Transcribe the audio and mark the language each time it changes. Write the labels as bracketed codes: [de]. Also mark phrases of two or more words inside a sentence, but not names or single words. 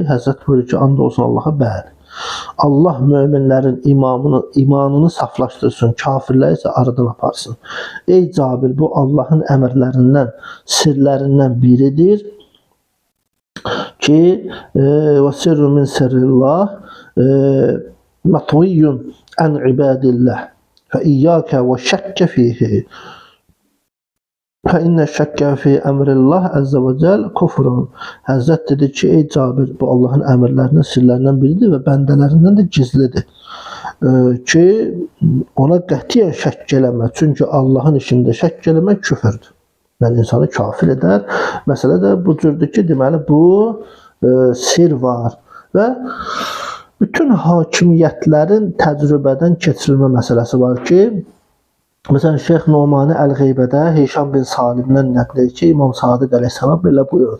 [az] Həzrət buyurur ki, and olsun Allaha, bəli. Allah möminlərin imanını saflaşdırsın, kafirləri isə aradan aparsın. Ey Cabir, bu Allahın əmrlərindən, sirlərindən biridir ki, [ar] و سر من سر الله مطوي عن عباد الله. فَإِيَّاكَ وَشَكَّ فِيهِ فَإِنَّ الشَّكَّ فِي أَمْرِ اللّٰهِ عَزَّ وَجَلَّ كُفْرٌ. [az] Həzrət dedi ki, ey Cabir, bu Allahın əmrlərindən, sirlərindən biridir və bəndələrindən də gizlidir. Ki, ona qətiyyən şəkk eləmə. Çünki Allahın işində şəkk eləmək küfürdür. Yəni, insanı kafir edər. Məsələ də bu cürdür ki, deməli, bu sir var və bütün hakimiyyətlərin təcrübədən keçirilmə məsələsi var ki, məsələn, Şeyx Nomani Əl-Qeybədə Hişam bin Salimdən nəql edir ki, İmam Sadiq əleyhissalam belə buyurdu.